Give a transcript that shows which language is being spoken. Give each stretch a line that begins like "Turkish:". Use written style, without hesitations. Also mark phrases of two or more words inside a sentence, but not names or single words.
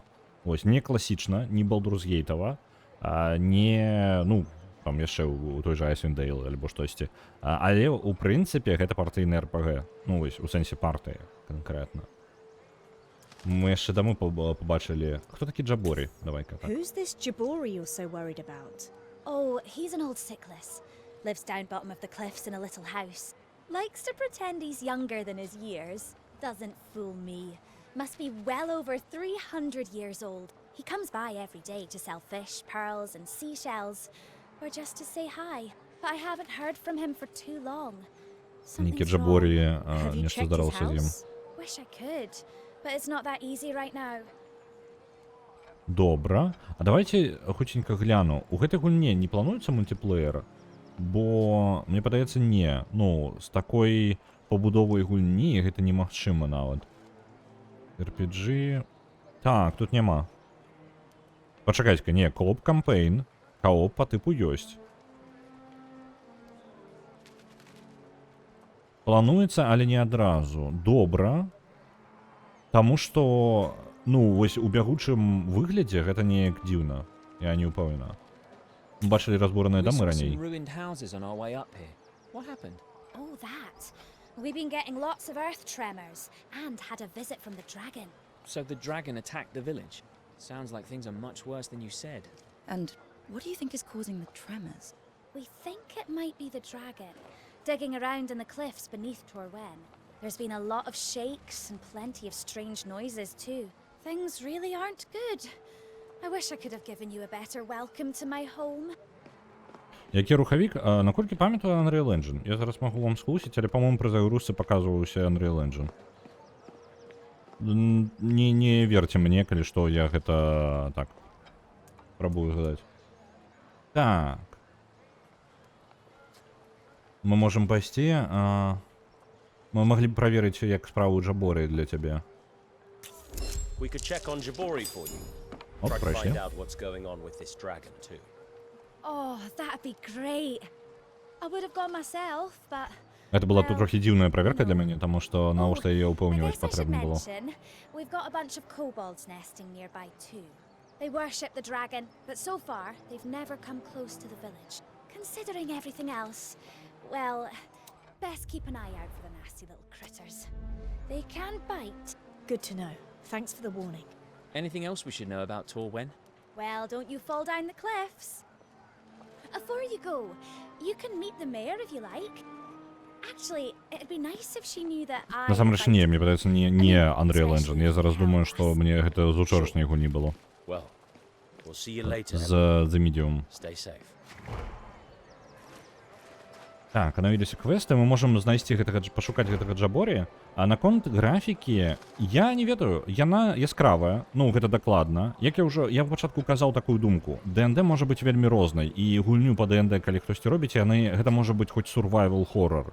Belarusian: Вось, не класічна, не Baldur's Gate-ава, не, ну, там яшчэ у той жа Icewind Dale альбо штосьці. Але, у прынцыпе, гэта партыйны РПГ. Ну, вось, у сэнсе партыі канкрэтна. Мы яшчэ таму побачылі... Хто такі Джаборі? Давай-ка так.
English: Who's this Jabori you're so worried about? Oh, he's an old sickless. Lives down bottom of the cliffs in a little house. Likes to pretend he's younger than his years. Doesn't fool me. Must be well over 300 years old. He comes by every day to sell fish, pearls, and seashells. Or just to say hi. But I haven't heard from him for too long.
Belarusian: Нікі
English: Something's wrong.
Belarusian: Джаборі
English: Have you
Belarusian: нешта
English: checked his
Belarusian: здарылася з ім.
English: house? Wish I could. But it's not that easy right now.
Belarusian: Добра. А давайте хутченька гляну. У гэтай гульне не плануецца мультиплеер? Бо, мне падаецца, не. Ну, з такой пабудовай гульні гэта немагчыма нават. RPG... Так, тут няма. Пачакайце-ка, не, кооп кампейн. Кооп по тыпу ёсць. Плануецца, але не адразу. Добра. Таму што, ну, вось у бягучым выглядзе гэта неяк дзіўна. Я не ўпэўнена. Мы бачылі разбураныя
English: We
Belarusian: дамы
English: saw
Belarusian: раней.
English: some ruined houses on our way up here. What happened? Oh, that. We've been getting lots of earth tremors. And had a visit from the dragon. So the dragon attacked the village. Sounds like things are much worse than you said. And what do you think is causing the tremors? We think it might be the dragon, digging around in the cliffs beneath Torwen. There's been a lot of shakes and plenty of strange noises too. Things really aren't good. I wish I could have given you a better welcome to my home.
Belarusian: Які рухавік? Наколькі памятаю Unreal Engine? Я зараз магу вам схлусіць, але, па-моему, пры загрузцы паказваўся Unreal Engine.
Russian: Не верьте мне,
Belarusian: калі што, я гэта так пробую згадаць. Так. Мы можем пайсці. Мы маглі б праверыць, як справу Джаборі для цябе.
English: We could check on Jabori for you.
Belarusian: Оп,
English: Try to
Belarusian: прайшлі.
English: find out what's going on with this dragon too. Oh, that'd be great. I would have gone myself, but
Belarusian: Гэта была тут трохі дзіўная праверка для мяне, таму што навошта яе
English: I
Belarusian: ўпэўніваць
English: guess I should
Belarusian: патрэбна было.
English: mention, we've got a bunch of kobolds nesting nearby too. They worship the dragon, but so far they've never come close to the village. Considering everything else, well, best keep an eye out for the nasty little critters. They can bite. Good to know. Thanks for the warning. Anything else we should know about Torwen? Well, don't you fall down the cliffs. Before you go, you can meet the mayor if you like. Actually, it'd be nice if she knew that I...
Belarusian: Насамрэч не, мне падаецца, не Unreal Engine. Я зараз думаю, што мне гэта з учорашняй гульні было.
English: Well, we'll see you later.
Belarusian: З The Medium.
English: Stay safe.
Belarusian: Так, навіліся квесты, мы можам знайсці гэтага, пашукаць гэтага Джаборі. А наконт графікі, я не ведаю, яна яскравая, ну, гэта дакладна. Як я ў пачатку казаў такую думку, ДНД можа быць вельмі рознай, і гульню па ДНД, калі хтосьці робіць, гэта можа быць хоць
English: survival horror.